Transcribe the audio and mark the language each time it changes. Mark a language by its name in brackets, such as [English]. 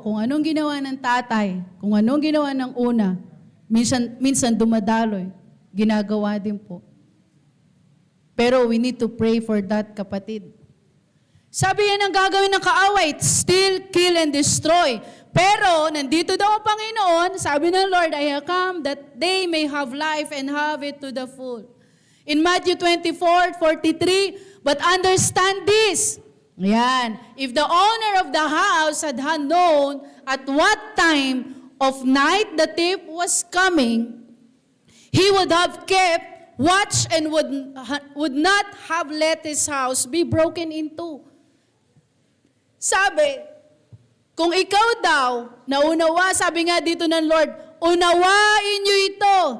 [Filipino] Kung anong ginawa ng tatay, kung anong ginawa ng una, minsan dumadaloy, ginagawa din po. Pero [English] we need to pray for that, [Filipino] kapatid. Sabi yan ang gagawin ng kaaway, [English] steal, kill, and destroy. [Filipino] Pero, nandito daw ang Panginoon, sabi ng Lord, [English] I have come that they may have life and have it to the full. In Matthew 24:43, but understand this. Yan. If the owner of the house had known at what time of night the thief was coming, he would have kept watch and would not have let his house be broken into. [Filipino] Sabi, kung ikaw daw, naunawa, sabi nga dito ng Lord, unawain niyo ito.